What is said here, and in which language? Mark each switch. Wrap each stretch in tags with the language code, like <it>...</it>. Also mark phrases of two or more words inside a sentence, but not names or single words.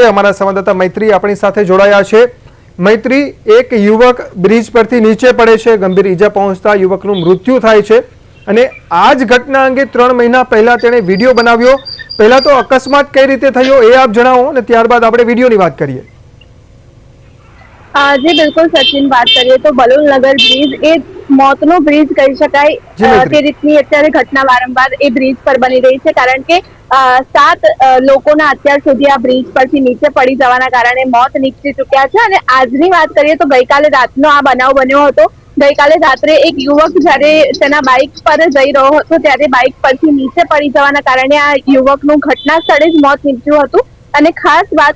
<gu>અમારા સંવાદદાતા મૈત્રી આપણી સાથે જોડાયા છે। મૈત્રી, એક યુવક બ્રિજ પરથી નીચે પડે છે, ગંભીર ઈજા પહોંચતા યુવકનું મૃત્યુ થાય છે અને આ જ ઘટના અંગે 3 મહિના પહેલા તેણે વિડીયો બનાવ્યો। પહેલા તો અકસ્માત કઈ રીતે થયો એ આપ જણાવો અને ત્યારબાદ આપણે વિડીયોની વાત કરીએ। જી બિલકુલ સચિન, બાત કરિએ તો બલોલનગર બ્રિજ એ મૌતનો બ્રિજ કહી શકાય તે રીતની અત્યારે ઘટના વારંવાર એ બ્રિજ પર બની રહી છે કારણ કે 7 લોકોના અત્યાર સુધી આ બ્રિજ પરથી નીચે પડી જવાના કારણે મોત નીપજી ચૂક્યા છે અને આજની વાત કરીએ તો ગઈકાલે રાતનો આ બનાવ બન્યો હતો। ગઈકાલે રાત્રે એક યુવક જ્યારે તેના બાઇક પર જઈ રહ્યો હતો ત્યારે બાઇક પરથી નીચે પડી જવાના કારણે આ યુવકનું ઘટના સ્થળે જ મોત નીપજ્યું હતું અને ખાસ વાત</gu>